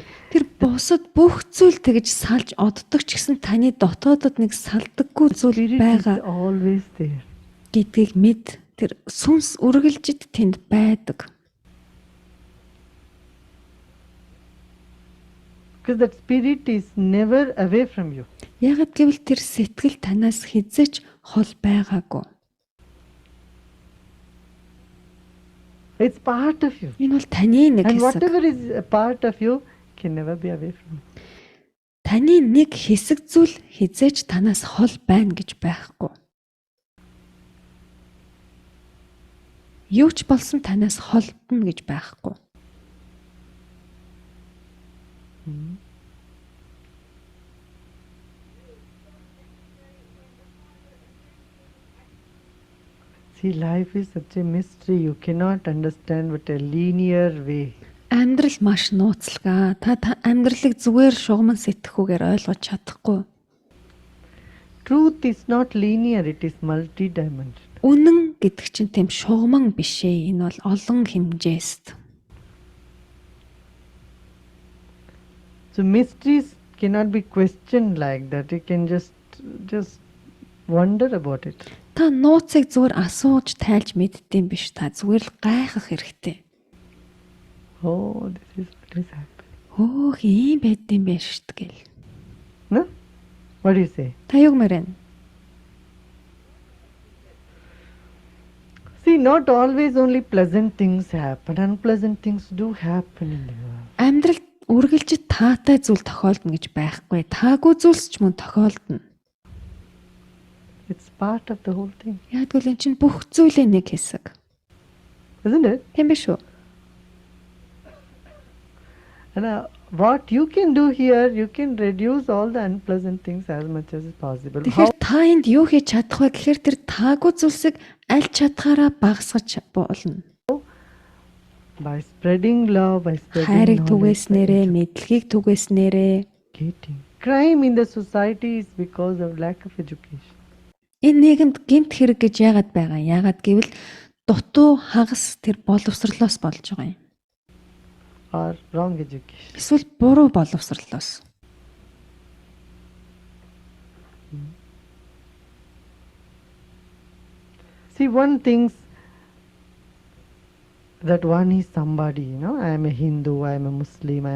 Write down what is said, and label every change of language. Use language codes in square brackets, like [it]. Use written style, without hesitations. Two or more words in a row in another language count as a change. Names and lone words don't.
[mn] Тэр бусад бүх зүйл тэгж салж оддог ч гэсэн таны дотоодод нэг салдаггүй зүйл [en] Spirit is [mn] байгаа [en] always there. [mn] гэдгийг мэд. Тэр сүнс үргэлжид тэнд байдаг. [en] Because that spirit is never away from you. [mn] Ягаад гэвэл тэр сэтгэл танаас хизээч хол байгаагүй. [en] It's part of you. [mn] Энэ бол таны нэг [en] And [mn] хэсэг. [en] whatever is a part of you can never be away from you. [mn] Таны нэг хэсэг зүйл хизээч танаас хол байна гэж байхгүй. Юу ч болсон танаас холдно гэж байхгүй. [en] See, life is such a mystery. You cannot understand with a linear way. [mn] Амьдрал маш нууцлага. Та амьдралыг зүгээр шугамн сэтгэхүүгээр ойлгож чадахгүй. [en] Truth is not linear, it is multi-dimensional. [mn] Үнэн гэдэг чинь тийм шугамн биш ээ. Энэ бол олон хэмжээст. [en] So mysteries cannot be questioned like that. You can just wonder about it. [mn] Та нууцыг зүгээр асууж тайлж мэддэм биш. Та зүгээр л гайхах хэрэгтэй. [en] Oh, this is what is happening. [mn] Хөөх ийм байд юм байна шүү дээ гэл. [en] No? What do you say? [mn] Та юу гэмээр вэ? [en] See, not always only pleasant things happen. Unpleasant things do happen in the world. [mn] Амьдралд үргэлж таатай зүйл тохиолдно гэж байхгүй. Таагүй зүйлс ч мөн тохиолдно. [en] It's part of the whole thing. [mn] Яг л энэ чинь бүх зүйлийн нэг хэсэг. [en] Isn't it? [mn] Тийм биш үү? [en] And what you can do here, you can reduce all the unpleasant things as much as possible. [mn] Тэгэхээр та энд юу хийж чадах вэ гэхээр тэр таагүй зүйлсийг аль чадхаараа багасгаж болно. [en] By spreading love, by spreading [mn] Хайрыг [en] knowledge, [mn] түгээснээрээ, мэдлэгийг түгээснээрээ [en] educating. Crime in the society is because of lack of education. [mn] энэ нийгэмд гэмт хэрэг гэж яагаад байгаа? Яагаад гэвэл дутуу хагас тэр боловсрлоос болж байгаа юм. [en] Or wrong education. [mn] Эсвэл буруу боловсрлоос. [en] See, one thinks that one is somebody, I am a Hindu, I am a Muslim, I am a